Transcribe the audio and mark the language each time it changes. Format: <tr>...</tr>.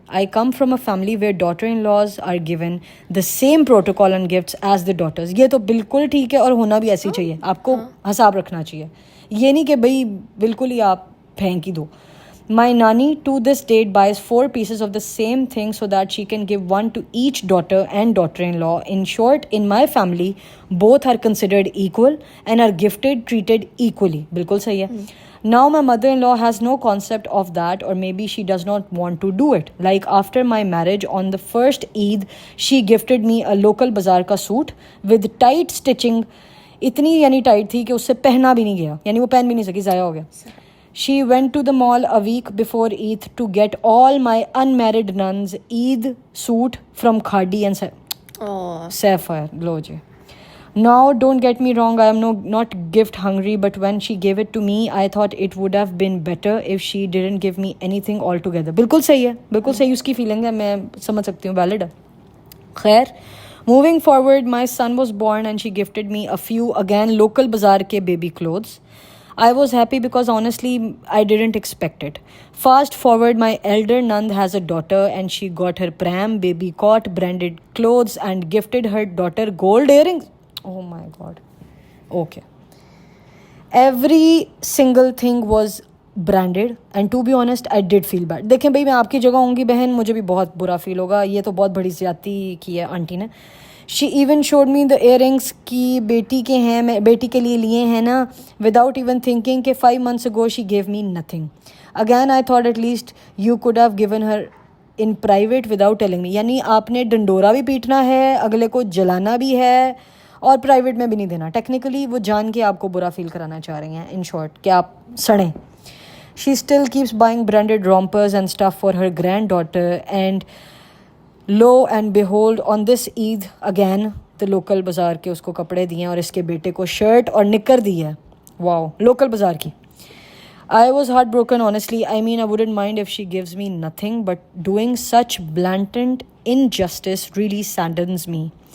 <en>I come from a family where daughter-in-laws are given the same protocol and gifts as the daughters.</en> <hi>ये तो बिल्कुल ठीक है और होना भी ऐसे ही चाहिए. आपको हिसाब रखना चाहिए. ये नहीं कि भाई बिल्कुल ही आप फेंक ही दो.</hi> <en>My nanny to this date buys 4 pieces of the same thing so that she can give one to each daughter and daughter-in-law. In short, in my family, both are considered equal and are gifted, treated equally.</en> <hi>बिल्कुल सही है.</hi> <en>Now my mother-in-law has no concept of that, or maybe she does not want to do it. Like after my marriage on the first Eid, she gifted me a local bazaar ka suit with tight stitching.</en> <hi>इतनी यानी tight थी कि उससे पहना भी नहीं गया, यानी वो पहन भी नहीं सकी, ज़ाया हो गया.</hi> <en>She went to the mall a week before Eid to get all my unmarried nuns Eid suit from Khadi and Sapphire. Gloji. Now, don't get me wrong, I am not gift hungry, but when she gave it to me, I thought it would have been better if she didn't give me anything altogether.</en> <hi>बिल्कुल सही है, बिल्कुल सही उसकी feeling है, मैं समझ सकती हूँ, वैलिड है. खैर,</hi> <en>moving forward, my son was born and she gifted me a few, again, local bazaar ke baby clothes. I was happy because honestly I didn't expect it. Fast forward, my elder Nand has a daughter and she got her pram, baby cot, branded clothes and gifted her daughter gold earrings. Oh my god. Okay. Every single thing was branded and to be honest I did feel bad.</en> <hi>देखें भाई, मैं आपकी जगह होंगी बहन, मुझे भी बहुत बुरा फील होगा. ये तो बहुत बड़ी ज़्यादती की है आंटी ने.</hi> <en>She even showed me the earrings</en> <hi>कि बेटी के हैं, मैं बेटी के लिए लिए हैं ना,</hi> <en>without even thinking कि 5 months ago she gave me nothing. Again I thought at least you could have given her in private without telling me.</en> <hi>यानी आपने डंडोरा भी पीटना है, अगले को जलाना भी है और प्राइवेट में भी नहीं देना. टेक्निकली वो जान के आपको बुरा फील कराना चाह रही हैं,</hi> <en>in short,</en> <hi>कि आप सड़ें. She still keeps buying branded rompers and stuff for her granddaughter and lo and behold on this Eid again the local bazaar के उसको कपड़े दिए और इसके बेटे को शर्ट और निकर दी है. वाओ, लोकल बाजार की.</hi> <en>I was heartbroken honestly. I mean, I wouldn't mind if she gives me nothing, but doing such blatant injustice really saddens me.</en>